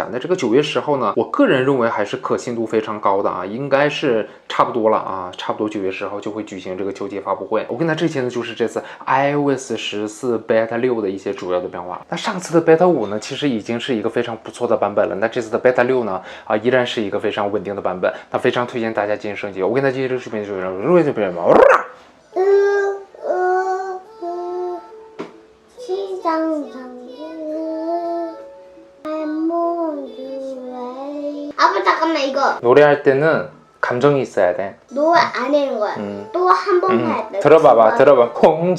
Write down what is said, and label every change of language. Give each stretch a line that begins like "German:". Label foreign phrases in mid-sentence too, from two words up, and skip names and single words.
Chinese: 那这个9月10号呢，我个人认为还是可信度非常高的啊，应该是差不多了啊，差不多9月10号就会举行这个秋季发布会。我跟大家这些呢就是这次 iOS 14 Beta 6的一些主要的变化。那上次的 Beta 5呢，其实已经是一个非常不错的版本了。那这次的 Beta 6呢，依然是一个非常稳定的版本。那非常推荐大家进行升级。我跟大家这个视频就是这边嘛。
Korean: 아빠 잠깐만 이거 노래할 때는 감정이 있어야 돼. 노래 안 해는 거야. 또 한 번 할 때.